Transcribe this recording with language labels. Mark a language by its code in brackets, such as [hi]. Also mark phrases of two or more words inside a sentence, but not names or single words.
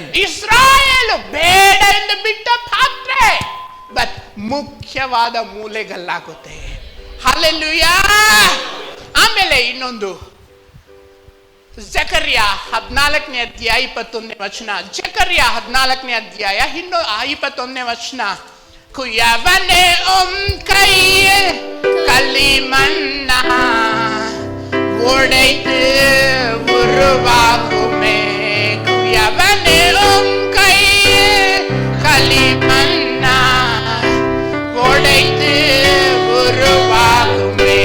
[kn] ಇಸ್ರಾಯೇಲು ಬೇಡ ಎಂದು ಬಿಟ್ಟ ಪಾತ್ರೆ, ಬಟ್ ಮುಖ್ಯವಾದ ಮೂಲೆಗಲ್ಲಾಗುತ್ತೆ. ಹಲ್ಲೆಲೂಯಾ. ಆಮೇಲೆ ಇನ್ನೊಂದು ಜಕರ್ಯ 14ನೇ ಅಧ್ಯಾಯ 21ನೇ ವಚನ. ಜಕರ್ಯ 14ನೇ ಅಧ್ಯಾಯ 21ನೇ ವಚನ. [ta] ಕುಯವನೆ கையில் களிமண்ண உடைத்து உருவாக்குமே. குயவனே கையில் களிமண்ண உடைத்து உருவாக்குமே.